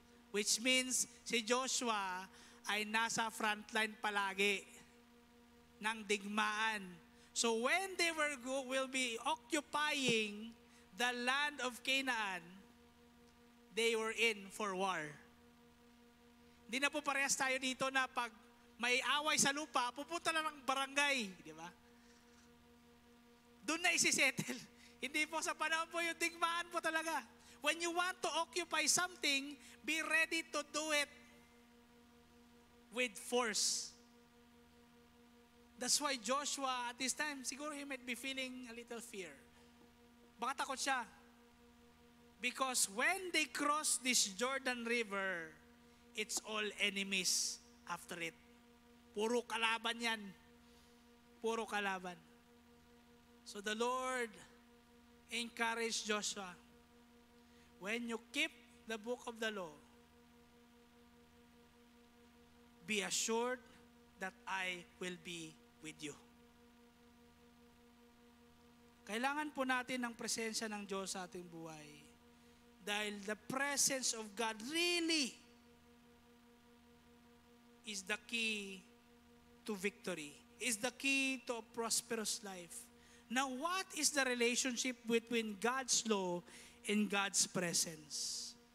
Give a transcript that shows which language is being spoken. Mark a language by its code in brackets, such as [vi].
[tl] Which means, si Joshua ay nasa frontline palagi ng digmaan. [en] So when they will be occupying the land of Canaan, they were in for war. [tl] Hindi na po parehas tayo dito na pag may away sa lupa, pupunta na ng barangay. Di ba? Doon na isisettle. Hindi po sa panahon po yung digmaan po talaga. [en] When you want to occupy something, be ready to do it with force. That's why Joshua at this time, siguro he might be feeling a little fear. [tl] Baka takot siya. [en] Because when they cross this Jordan River, it's all enemies after it. [tl] Puro kalaban yan. Puro kalaban. [en] So the Lord encouraged Joshua, when you keep the book of the law, be assured that I will be with you. [tl] Kailangan po natin ng presensya ng Diyos sa ating buhay. Dahil [en] the presence of God really is the key to victory, is the key to a prosperous life. Now, what is the relationship between God's law and God's presence?